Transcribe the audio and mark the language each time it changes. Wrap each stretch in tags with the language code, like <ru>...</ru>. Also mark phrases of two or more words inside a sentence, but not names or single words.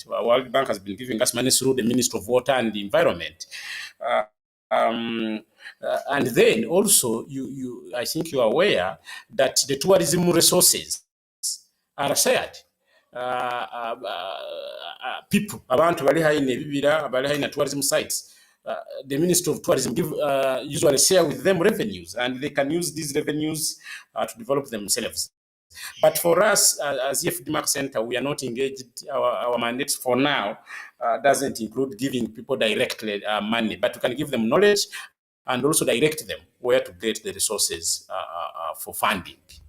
<en>World Bank has been giving us money through the Ministry of Water and the Environment. And then also, I think you are aware that the tourism resources are shared. People,</en> <nyo>abantu bali haine bibira, bali haine</nyo> <en>tourism sites. The Ministry of Tourism usually share with them revenues, and they can use these revenues to develop themselves. But for us, as EFDMAC Center, we are not engaged. Our mandate for now doesn't include giving people directly money, but we can give them knowledge and also direct them where to get the resources for funding.</en>